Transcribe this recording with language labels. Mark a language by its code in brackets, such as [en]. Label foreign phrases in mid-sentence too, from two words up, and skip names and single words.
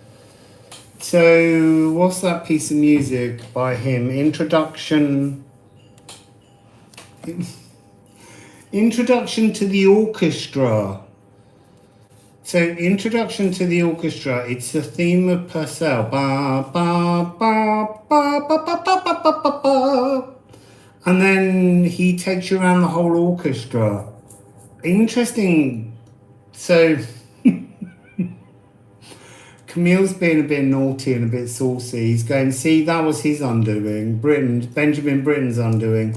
[en] So, what's that piece of music by him? Introduction to the Orchestra. So, Introduction to the Orchestra, it's the theme of Purcell. Ba, ba, ba, ba, ba, ba, ba, ba, ba, ba, ba. And then he takes you around the whole orchestra. Interesting. So, Camille's being a bit naughty and a bit saucy. He's going, see, that was his undoing. Benjamin Britten's undoing.